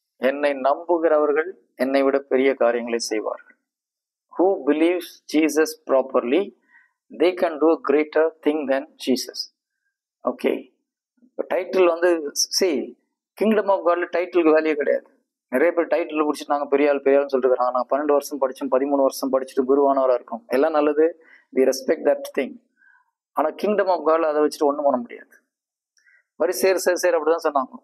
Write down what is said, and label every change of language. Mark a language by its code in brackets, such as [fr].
[ta] என்னை நம்புகிறவர்கள் என்னை விட பெரிய காரியங்களை செய்வார்கள். [en] Who believes Jesus properly, they can do a greater thing than Jesus. Okay. [ta] Title வந்து கிங்டம் ஆஃப் காட்ல டைட்டிலுக்கு வேலையே கிடையாது. நிறைய பேர் டைட்டில் பிடிச்சிட்டு நாங்கள் பெரிய ஆள்னு சொல்லிட்டு இருக்காங்க. நான் 12 வருஷம் படித்தோம், 13 வருஷம் படிச்சுட்டு குருவானவராக இருக்கும், எல்லாம் நல்லது. [en] We respect that thing. [ta] ஆனால் கிங்டம் ஆஃப் காட்ல அதை வச்சுட்டு ஒன்றும் பண்ண முடியாது. மாதிரி சேர் அப்படிதான் சொன்னாங்க.